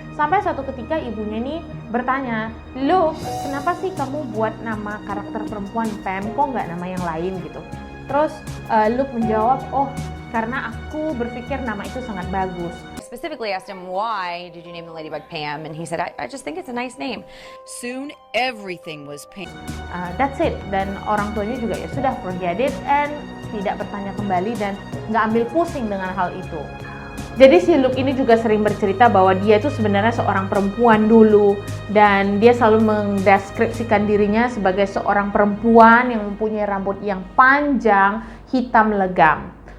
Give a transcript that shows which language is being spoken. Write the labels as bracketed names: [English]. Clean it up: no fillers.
[Indonesian] Sampai suatu ketika ibunya ini bertanya, Luke, kenapa sih kamu buat nama karakter perempuan Pam? Kok nggak nama yang lain gitu? Terus Luke menjawab, oh karena aku berpikir nama itu sangat bagus. [English] Specifically asked him, why did you name the ladybug Pam? And he said, I just think it's a nice name. Soon everything was Pam. That's it. [Indonesian] Dan orang tuanya juga ya sudah [English] forget it and [Indonesian] tidak bertanya kembali dan nggak ambil pusing dengan hal itu. Jadi si Luke ini juga sering bercerita bahwa dia itu sebenarnya seorang perempuan dulu, dan dia selalu mendeskripsikan dirinya sebagai seorang perempuan yang mempunyai rambut yang panjang, hitam legam.